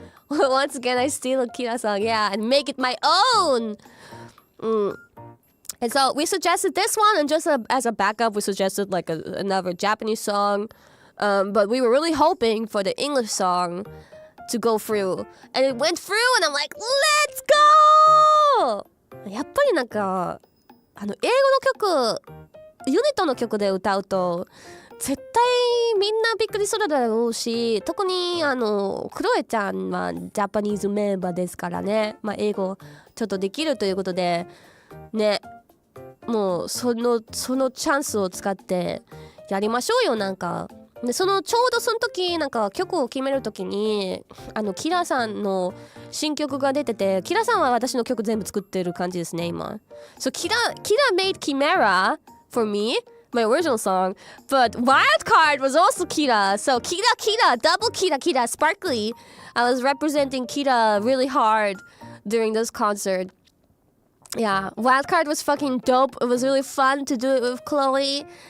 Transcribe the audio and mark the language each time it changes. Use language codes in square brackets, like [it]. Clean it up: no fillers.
[en] Once again, I steal a Kira song, yeah, and make it my own. And so we suggested this one, and just as a backup, we suggested like another Japanese song. But we were really hoping for the English song to go through. And it went through, and I'm like, let's go! [ja] やっぱりなんか、英語の曲、ユニットの曲で歌うと、絶対みんなびっくりするだろうし、特にクロエちゃんはジャパニーズメンバーですからね。まあ英語ちょっとできるということで、ね。もうそのチャンスを使ってやりましょうよなんか。でちょうどその時なんか曲を決める時にキラさんの新曲が出てて、キラさんは私の曲全部作ってる感じですね今。 [en] So Kira made Chimera for me, my original song, but Wildcard was also Kira. So Kira, double Kira, Sparkly. I was representing Kira really hard during this concert. Yeah, Wildcard was fucking dope. It was really fun to do it with Chloe.